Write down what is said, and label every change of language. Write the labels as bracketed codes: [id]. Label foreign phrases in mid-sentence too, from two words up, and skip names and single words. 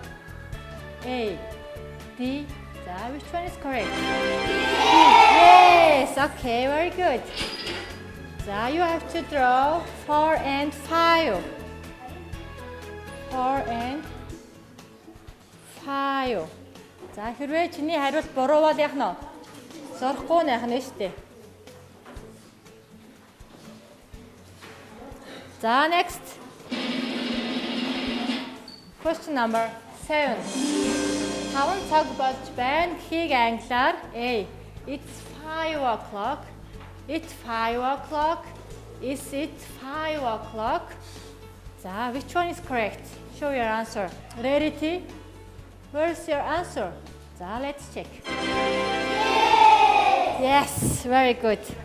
[en] A, D. Which one is correct? Yes, okay, very good. You have to draw 4 and 5. 4 and 5. [mn] хэрвээ чиний хариулт буруу бол яах нь вэ? Зурхгүй найх нь шүү дээ. [en] Next. Question number 7. [mn] 5 цаг болж байна гэхийг англиар A. [en] It's 5 o'clock. It's 5 o'clock. Is it 5 o'clock? Which one is correct? Show your answer. Rarity, where's your answer? Let's check. Yes, very good.